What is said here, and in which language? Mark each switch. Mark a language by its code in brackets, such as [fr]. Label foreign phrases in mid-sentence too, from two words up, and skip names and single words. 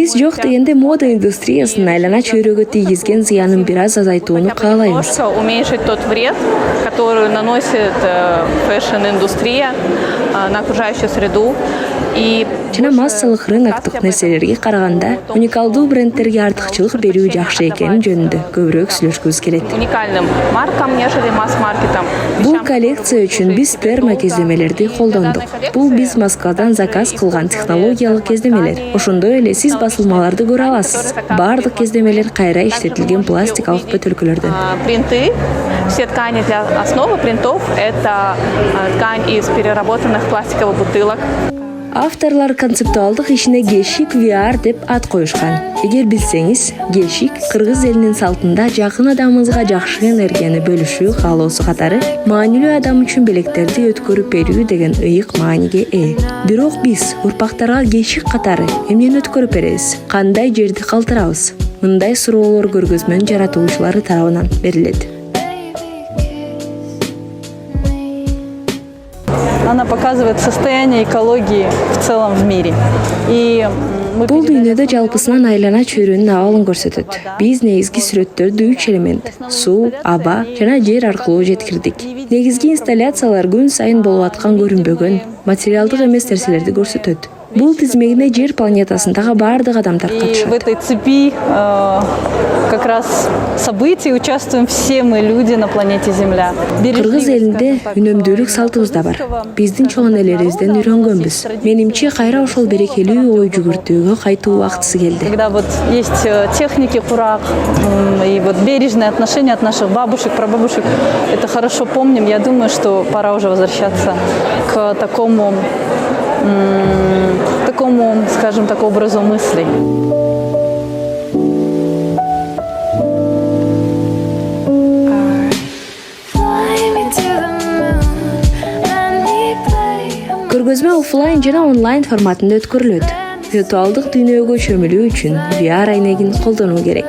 [ky] Бирок дегенде мода индустриясынын айлана чөйрөгө тийгизген зыянын бир аз азайтууну каалайбыз. [ru] Уменьшить тот вред, который наносит фэшн-индустрия на окружающую среду. [ky] Жана массалык рыноктук нерселерге караганда уникалдуу брендтерге артыкчылык берүү жакшы экени жөнүндө көбүрөөк сүйлөшкүбүз келет. [ru] Уникальным маркам, нежели масс-маркетам. [ky] Бул коллекция үчүн биз термо кездемелерди колдондук. Бул биз Москвадан заказ кылган технологиялык кездемелер. Ошондой эле сиз басылмаларды көрө аласыз. Бардык кездемелер кайра иштетилген пластикалык бөтөлкөлөрдөн. [ru] Принты, все ткани для основы принтов – это ткань из переработанных пластиковых бутылок. [ky] Авторлар концептуалдык ишине гельшик VR деп ат коюшкан. Эгер билсеңиз, гельшик кыргыз элинин салтында жакын адамыбызга жакшы энергияны бөлүшүү каалоосу катары маанилүү адам үчүн белектерди өткөрүп берүү деген ыйык мааниге ээ. Бирок биз урпактарга гельшик катары эмнени өткөрүп беребиз? Кандай жерди калтырабыз? Мындай суроолор көргөзмөнүн жаратуучулары тарабынан берилет. [ru] Она показывает состояние экологии в целом в мире. [ky] Бул дүйнөдө жалпысынан айлана чөйрөнүн абалын көрсөтөт. Биз негизги сүрөттөрдү 3 элемент — суу, аба жана жер аркылуу жеткирдик. Негизги инсталляциялар күн сайын болуп аткан көрүнбөгөн, материалдык эмес нерселерди көрсөтөт. Бул тизмегине жер планетасындагы бардык адамдар катышат. [ru] В этой цепи как раз событий участвуем все мы, люди на планете Земля. [ky] Кыргыз элинде үнөмдүүлүк салтыбыз да бар. Биздин чоң энелерибизден үйрөнгөнбүз. Менимче кайра ошол берекелүү ой жүгүртүүгө кайтуу убактысы келди. [ru] Когда вот есть техники курак и вот бережное отношение от наших бабушек, прабабушек, это хорошо помним. Я думаю, что пора уже возвращаться к такому, скажем так, образу мыслей. [ky] Көргөзмө офлайн жана онлайн форматында өткөрүлөт. Виртуалдык дүйнөгө чөмүлүү үчүн VR айнегин колдонуу керек.